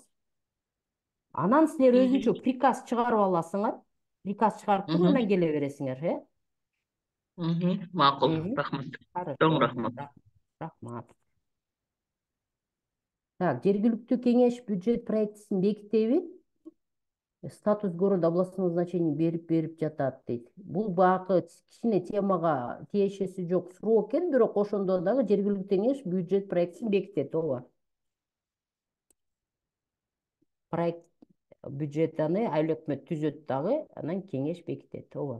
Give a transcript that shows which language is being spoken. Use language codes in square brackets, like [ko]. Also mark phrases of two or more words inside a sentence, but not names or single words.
[ky] Анан силер өзүнчө приказ чыгарып аласыңар. Приказ чыгарып туруп анан келе бересиңер, Макул, рахмат. Чоң рахмат. Рахмат. Так, жергиликтүү кеңеш бюджет проектисин бекитеби? [ru] Статус города областного значения [ky] берип жатат дейт. Бул багы кичине темага тиешеси жок суроо экен, бирок ошондо дагы жергиликтүү кеңеш бюджет проектисин бекитет, ооба. Проект бюджетаны айыл өкмөт түзөт дагы, анан кеңеш бекитет, ооба.